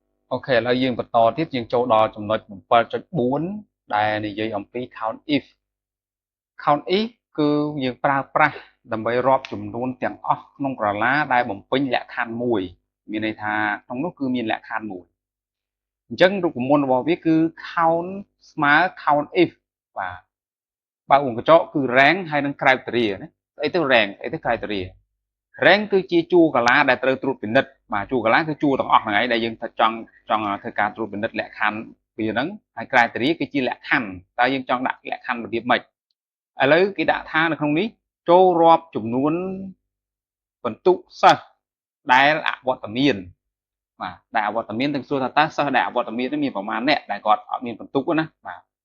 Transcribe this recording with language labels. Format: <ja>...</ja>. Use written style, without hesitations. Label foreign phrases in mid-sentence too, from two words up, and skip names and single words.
<km>ok ឥឡូវយើងបន្តទៀតយើងចូលដល់ចំណុច7.4 ដែលនិយាយអំពី</km> <en>count if count if</en> <km>គឺយើងប្រើប្រាស់ដើម្បីរាប់ចំនួនទាំងអស់ក្នុងក្រឡាដែលបំពេញលក្ខខណ្ឌ មួយមានន័យថាក្នុងនោះគឺមានលក្ខខណ្ឌមួយអញ្ចឹងរូបមន្តរបស់វាគឺ count ស្មើ</km> <en>count if</en> <km>បាទបើវងកញ្ចក់គឺ rank ហើយនឹង criteria ណាស្អីទៅ rank ស្អីទៅ criteria rank គឺជាជួរកាឡាដែលត្រូវត្រួតពិនិត្យបាទជួរកាឡាគឺជួរទាំងអស់ហ្នឹងឯងដែលយើងចង់ធ្វើការត្រួតពិនិត្យលក្ខខណ្ឌវាហ្នឹងហើយ criteria គឺជាលក្ខខណ្ឌតើយើងចង់ដាក់លក្ខខណ្ឌរបៀបម៉េចឥឡូវគេដាក់ថានៅក្នុងនេះចូលរាប់ចំនួនបន្ទុកសិស្សដែលអវត្តមានបាទដែលអវត្តមានទាំងសួរថាតើសិស្សដែលអវត្តមាននេះមានប្រមាណអ្នកដែលគាត់អត់មានបន្ទុកណាបាទ</km>